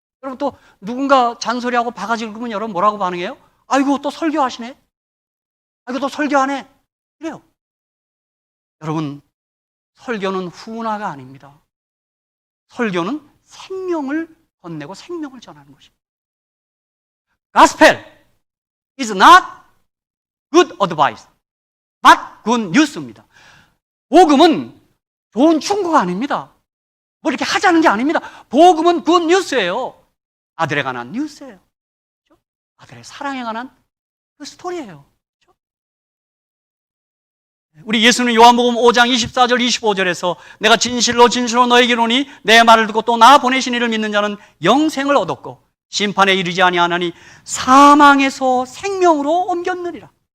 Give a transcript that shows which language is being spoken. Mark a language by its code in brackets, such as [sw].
[ko] 여러분, 또 누군가 잔소리하고 바가지를 긁으면 여러분 뭐라고 반응해요? 아이고, 또 설교하시네? 아이고, 또 설교하네? 이래요. 여러분, 설교는 훈화가 아닙니다. 설교는 생명을 건네고 생명을 전하는 것입니다. [en] Gospel is not good advice, but good news입니다. [ko] 복음은 좋은 충고가 아닙니다. 뭐 이렇게 하자는 게 아닙니다. 복음은 [en] good news [ko] 예요. 아들에 관한 뉴스예요. 그렇죠? 아들의 사랑에 관한 그 스토리예요. 그렇죠? 우리 예수는 요한복음 5장 24절 25절에서 내가 진실로 너에게 이르노니 내 말을 듣고 또 나 보내신 이를 믿는 자는 영생을 얻었고 심판에 이르지 아니하나니 사망에서 생명으로 옮겼느니라.